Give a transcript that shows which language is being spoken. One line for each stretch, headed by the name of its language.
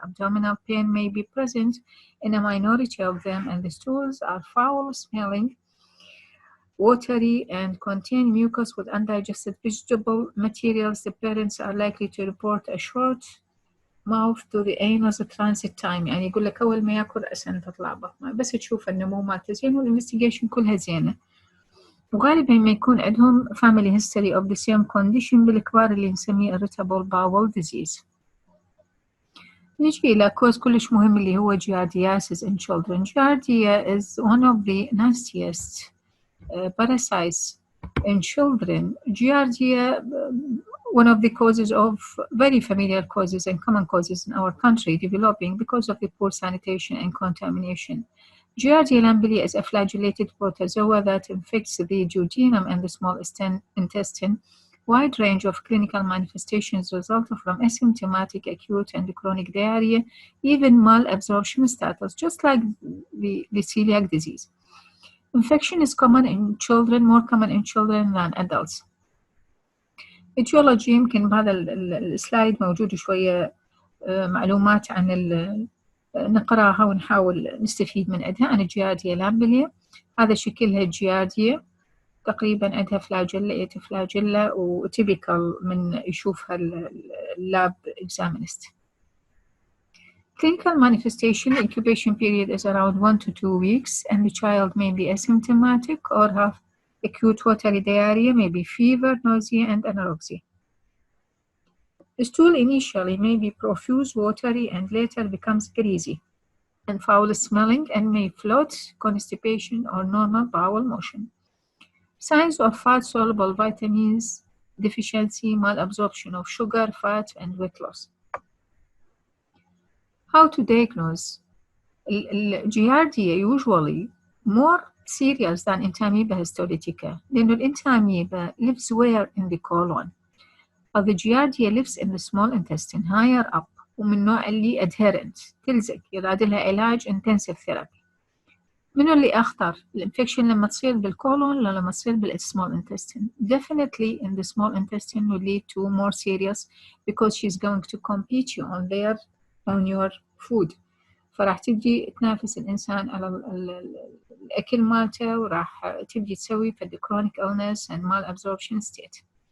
English: Abdominal pain may be present in a minority of them and the stools are foul smelling, watery and contain mucus with undigested vegetable materials. The parents are likely to report a short mouth to the anus transit time.
Arabic: يعني يقول لك أول ما ياكل عشان تطلع بطنه بس تشوف النمو مالته زين والانفستيجيشن كلها زينة. وغالبا ما يكون عندهم
English: family history of the same condition
Arabic: بالكبار اللي نسميه
English: irritable bowel disease.
Arabic: نجي إلى كوز كلش مهم اللي هو
English: giardiasis in children. Giardia is one of the nastiest parasites in children. Giardia, one of the causes of very familiar causes and common causes in our country developing because of the poor sanitation and contamination. Giardia lamblia is a flagellated protozoa that infects the duodenum and the small intestine. Wide range of clinical manifestations result from asymptomatic, acute, and chronic diarrhea, even malabsorption status, just like the celiac disease. Infection is common in children, more common in children than adults.
Arabic: etiology يمكن بهذا السلايد موجود شوية معلومات عن نقراها ونحاول نستفيد من عندها. عن الجيارديا لامبليا، هذا شكلها الجيارديا تقريبا عندها فلاجيلا فلاجيلا وتيبيكال من يشوفها اللاب examinist.
English: Clinical manifestation incubation period is around 1 to 2 weeks and the child may be asymptomatic or have acute watery diarrhea, maybe fever, nausea and anorexia. The stool initially may be profuse, watery and later becomes greasy and foul smelling and may float, constipation or normal bowel motion. Signs of fat-soluble vitamins deficiency, malabsorption of sugar, fat and weight loss. How to diagnose? Giardia usually more serious than Entamoeba histolytica.
Arabic: لأنه الإنتاميبا
English: lives where in the colon. But the Giardia lives in the small intestine higher up
Arabic: ومن نوع اللي
English: adherent
Arabic: تلزق يراد لها علاج
English: intensive therapy.
Arabic: منو اللي أخطر؟ الانفكشن لما تصير بالcolon ولا لما تصير بالsmall intestine?
English: Definitely in the small intestine will lead to more serious because she's going to compete you on your food.
Arabic: فراح تبدي تنافس الإنسان على الأكل مالته وراح تبدي تسوي في
English: chronic illness and malabsorption state.